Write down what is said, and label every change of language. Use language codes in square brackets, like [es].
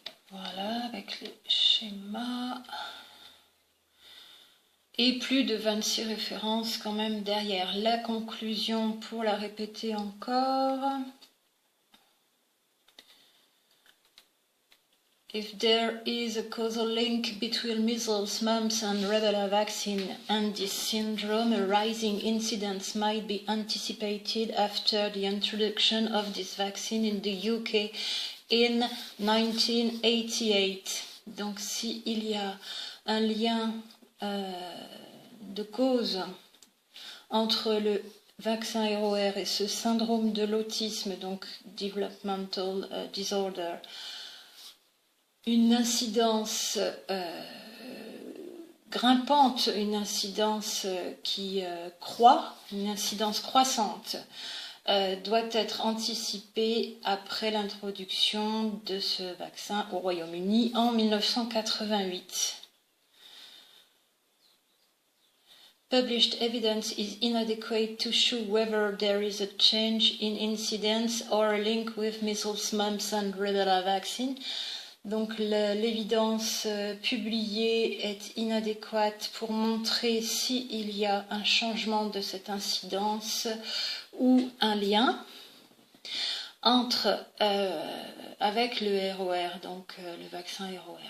[fr] Voilà, avec les schémas. Et plus de 26 références quand même derrière. La conclusion, pour la répéter encore. [en] If there is a causal link between measles, mumps and rubella vaccine and this syndrome, a rising incidence might be anticipated after the introduction of this vaccine in the UK in 1988. [fr] Donc s'il y a un lien de cause entre le vaccin ROR et ce syndrome de l'autisme, donc [en] developmental disorder, [fr] une incidence grimpante, une incidence qui croît, une incidence croissante, doit être anticipée après l'introduction de ce vaccin au Royaume-Uni en 1988. [en] Published evidence is inadequate to show whether there is a change in incidence or a link with measles, mumps and rubella vaccine. [fr] Donc l'évidence publiée est inadéquate pour montrer s'il y a un changement de cette incidence ou un lien entre avec le ROR, donc le vaccin ROR.